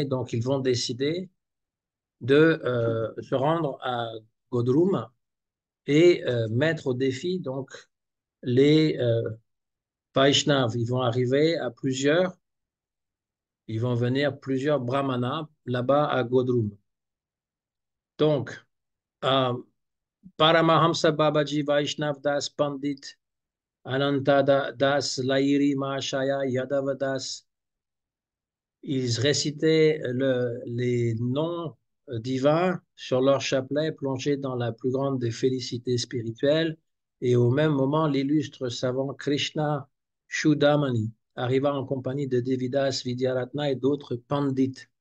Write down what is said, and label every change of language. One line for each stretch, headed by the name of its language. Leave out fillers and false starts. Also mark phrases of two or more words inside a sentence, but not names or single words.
French: Donc, ils vont décider de se rendre à Godrum et mettre au défi donc les Vaishnavas. Ils vont arriver à plusieurs. Ils vont venir plusieurs brahmanas là-bas à Godrum. Donc, euh, Paramahamsa Babaji Vaishnav Das Pandit, Ananta Das Lahiri Mahashaya Yadava Das, ils récitaient les noms divins sur leur chapelet, plongés dans la plus grande des félicités spirituelles. Et au même moment, l'illustre savant Krishna Shudamani arriva en compagnie de Devidas Vidyaratna et d'autres pandits.